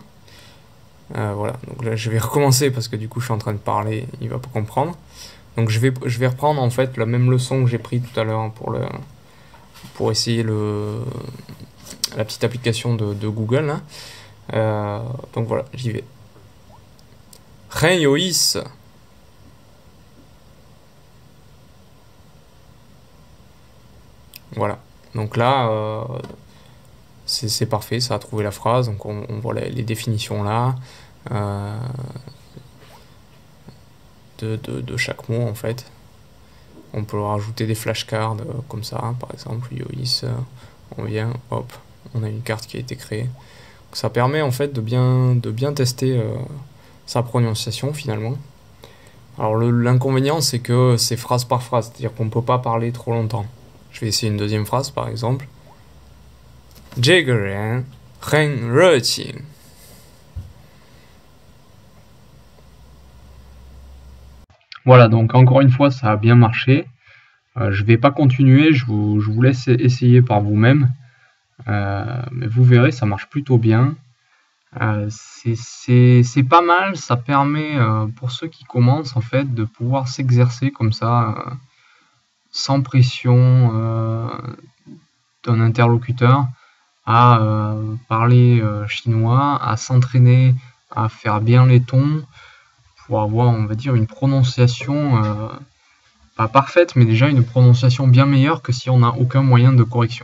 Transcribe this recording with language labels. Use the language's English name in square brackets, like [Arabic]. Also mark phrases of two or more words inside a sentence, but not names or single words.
[French] Voilà, donc là je vais recommencer parce que du coup je suis en train de parler, il va pas comprendre. Donc je vais reprendre en fait la même leçon que j'ai pris tout à l'heure pour essayer la petite application de Google là. Donc voilà, j'y vais. [Chinese] 很有意思. [French] Voilà, donc là c'est parfait, ça a trouvé la phrase, donc on voit les définitions là de chaque mot en fait. On peut rajouter des flashcards comme ça, par exemple, Yois, on vient, hop, on a une carte qui a été créée. Donc ça permet en fait de bien tester sa prononciation finalement. Alors l'inconvénient c'est que c'est phrase par phrase, c'est-à-dire qu'on ne peut pas parler trop longtemps. Je vais essayer une deuxième phrase par exemple. [Chinese] 这个人很热情. [French] Voilà, donc encore une fois ça a bien marché. Je vais pas continuer, je vous laisse essayer par vous-même. Mais vous verrez, ça marche plutôt bien. C'est pas mal, ça permet pour ceux qui commencent en fait de pouvoir s'exercer comme ça sans pression d'un interlocuteur à parler chinois, à s'entraîner à faire bien les tons pour avoir, on va dire, une prononciation pas parfaite, mais déjà une prononciation bien meilleure que si on n'a aucun moyen de correction.